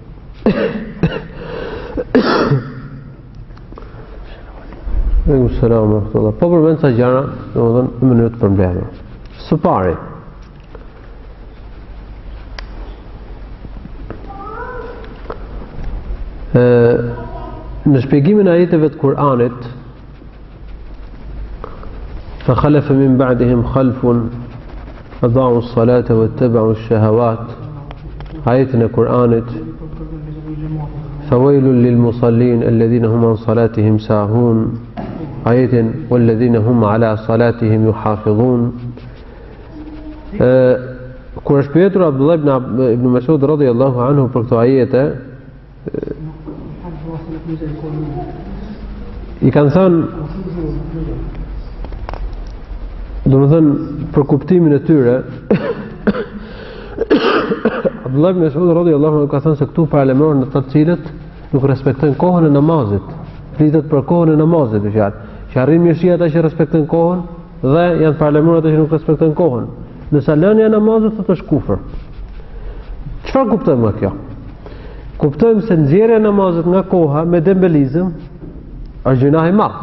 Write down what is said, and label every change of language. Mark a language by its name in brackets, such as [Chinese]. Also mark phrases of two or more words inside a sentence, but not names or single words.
[Albanian] Po përmend sa gjëra, domethënë në mënyrë të përmbledhur. Së pari, në shpjegimin e ajeteve të Kur'anit, [Arabic] فخلف من بعدهم خلف أضاعوا الصلاة واتبعوا الشهوات آيتنا قرآنت فويل للمصلين الذين هم عن صلاتهم ساهون آية والذين هم على صلاتهم يحافظون [Albanian] kur është pyetur Abdullah ibn Mas'ud [Arabic] رضي الله عنه [Albanian] për këto ajete, i kanë thënë, domethënë për kuptimin e tyre, Abdullah ibn Mas'ud [Arabic] رضي الله عنه [Albanian] ka thënë se këtu paralajmërohen në të cilët nuk respektojnë kohën e namazit. Flitet për kohën e namazit, që arrin mirësia ata që respektojnë kohën dhe janë paralajmëruar ata që nuk respektojnë kohën. Nëse lënia e namazit thotë është kufër. Çfarë kuptojmë nga kjo? Kuptojmë se nxjerrja e namazit nga koha me dembelizëm është gjunah i madh.